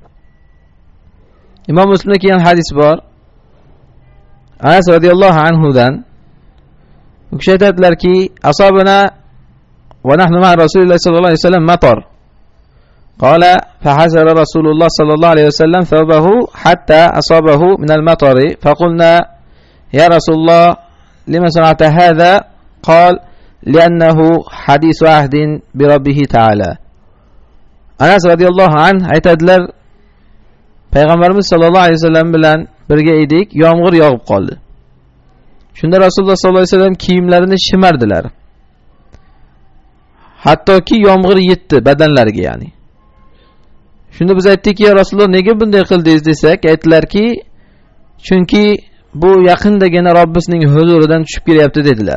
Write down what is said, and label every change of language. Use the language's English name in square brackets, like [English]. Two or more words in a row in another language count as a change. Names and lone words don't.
[Uzbek] Imom Muslimda kelgan hadis bor. Anas radhiyallohu anhudan u kishi aytadilarki, [Arabic] أصابنا ونحن مع رسول الله صلى الله عليه وسلم مطر. قال فحسر رسول الله صلى الله عليه وسلم ثوبه حتى أصابه من المطر. فقلنا يا رسول الله لم صنعت هذا? قال لأنه حديث عهد بربه تعالى. [Uzbek] Anas [Arabic] رضي الله عنه [Uzbek] aytadilar, Payg'ambarimiz [Arabic] صلى الله عليه وسلم [Uzbek] bilan birga edik, yomg'ir yog'ib qoldi. Shunda Rasululloh [Arabic] صلى الله عليه وسلم [Uzbek] kiyimlarini shimardilar. Hattoki yomg'ir yetdi badanlariga, ya'ni. Shunda biz aytdikki, [Arabic] يا رسول الله, [Uzbek] nega bunday qildingiz desak, aytdilarki, chunki bu yaqindagina Robbimizning huzuridan tushib kelyapti dedilar.